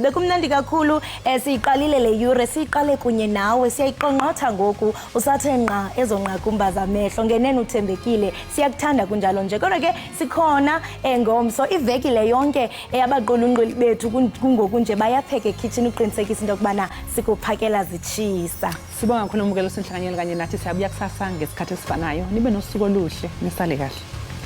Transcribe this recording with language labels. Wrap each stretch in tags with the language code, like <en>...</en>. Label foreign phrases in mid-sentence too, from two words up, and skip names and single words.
<xh>Bekumnandi kakhulu siyiqalile le yure, siyiqale kunye nawe, siyayiqongqotha ngoku usathe nqa ezonqakumba zamehlo, ngenene uthembekile, siyakuthanda kunjalo nje. Kodwa ke sikhona ngomso iveki le yonke abaqulunquli bethu kungoku nje bayapheka ekitchen uqinisekisa into yokubana sikuphakela zitshisa.</xh> <zu>Sibonga kakhulu umbukelo senhlanganyelo kanye nathi siyabuya kusasa ngesikhathi esifanayo. Nibe nosuku oluhle, nisale kahle.</zu>